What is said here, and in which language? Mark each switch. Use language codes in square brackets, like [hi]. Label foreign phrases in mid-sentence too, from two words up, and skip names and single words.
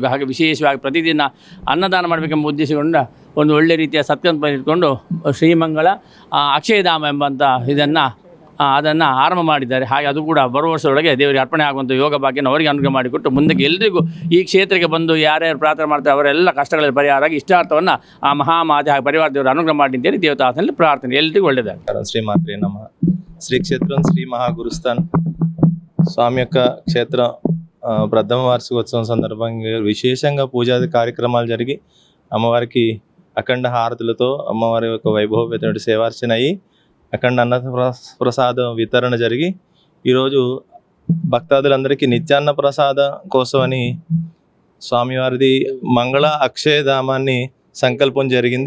[kn] ಹಾಗೆ ವಿಶೇಷವಾಗಿ ಪ್ರತಿದಿನ ಅನ್ನದಾನ ಮಾಡಬೇಕೆಂಬ ಉದ್ದೇಶಗೊಂಡ ಒಂದು ಒಳ್ಳೆ ರೀತಿಯ ಸತ್ಕಲ್ಪ ಇಟ್ಕೊಂಡು ಶ್ರೀಮಂಗಳ ಅಕ್ಷಯಧಾಮ ಎಂಬಂಥ ಅದನ್ನು ಆರಂಭ ಮಾಡಿದ್ದಾರೆ. ಹಾಗೆ ಅದು ಕೂಡ ಬರುವ ವರ್ಷದೊಳಗೆ ದೇವರಿಗೆ ಅರ್ಪಣೆ ಆಗುವಂಥ ಯೋಗ ಭಾಗ್ಯನ ಅವರಿಗೆ ಅನುಗ್ರಹ ಮಾಡಿಕೊಟ್ಟು ಮುಂದಕ್ಕೆ ಎಲ್ಲರಿಗೂ ಈ ಕ್ಷೇತ್ರಕ್ಕೆ ಬಂದು ಯಾರ್ಯಾರು ಪ್ರಾರ್ಥನೆ ಮಾಡ್ತಾರೆ ಅವರೆಲ್ಲ ಕಷ್ಟಗಳಲ್ಲಿ ಪರಿಹಾರ ಆಗಿ ಇಷ್ಟಾರ್ಥವನ್ನು ಆ ಮಹಾಮಾತೆ ಹಾಗೂ ಪರಿವಾರ ದೇವರು ಅನುಗ್ರಹ ಮಾಡಿ ಅಂತೇಳಿ ದೇವತಾಸನಲ್ಲಿ ಪ್ರಾರ್ಥನೆ ಎಲ್ಲರಿಗೂ ಒಳ್ಳೆಯದಾಗುತ್ತೆ. [te] శ్రీమాత్రే నమః. శ్రీక్షేత్రం శ్రీ మహాగురుస్థాన్ స్వామి యొక్క క్షేత్ర ప్రథమ వార్షికోత్సవం సందర్భంగా విశేషంగా పూజాది కార్యక్రమాలు జరిగి అమ్మవారికి అఖండ హారతులతో అమ్మవారి యొక్క వైభవపేతమైన సేవార్చన అయ్యి అఖండ అన్న ప్రసాదం వితరణ జరిగి ఈరోజు భక్తాదులందరికీ నిత్యాన్న ప్రసాదం కోసమని స్వామివారిది మంగళ అక్షయధామాన్ని సంకల్పం జరిగింది.